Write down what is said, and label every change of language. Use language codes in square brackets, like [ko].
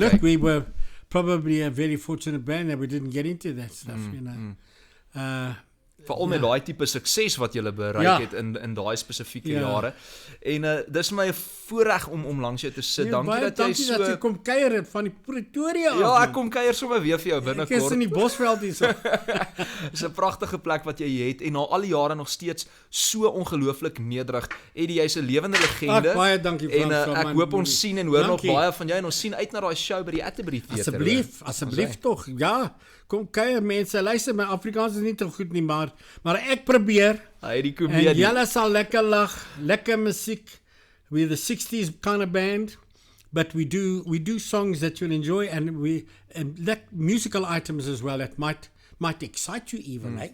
[en] Look, we were probably a very fortunate band that we didn't get into that stuff, [af] Veral met daai tipe sukses wat julle bereik het in daai spesifieke jare. En dis my voorreg om langs jou te sit. Dankie dat jy so dat jy kom kuier het van die Pretoria af. Ja, ek kom kuier sommer weer vir jou binnekort. Ek is in die Bosveld hierso. Dis 'n pragtige plek wat jy het en na al die jare nog steeds so ongelooflik nederig. Eddie, jy's 'n lewende legende. Baie dankie Frans. En ek hoop ons sien en hoor nog baie van jou en ons sien uit na daai show by die Atterbury Theatre. Asseblief tog. Ja, kom kuier mense. Luister, my Afrikaans is nie te goed nie, maar ek probeer. Hy die komedie. En julle sal lekker lag, lekker musiek. [en] We're the 60s kind of band, but we do songs that you'll enjoy, and like musical items as well that might might excite you even, eh?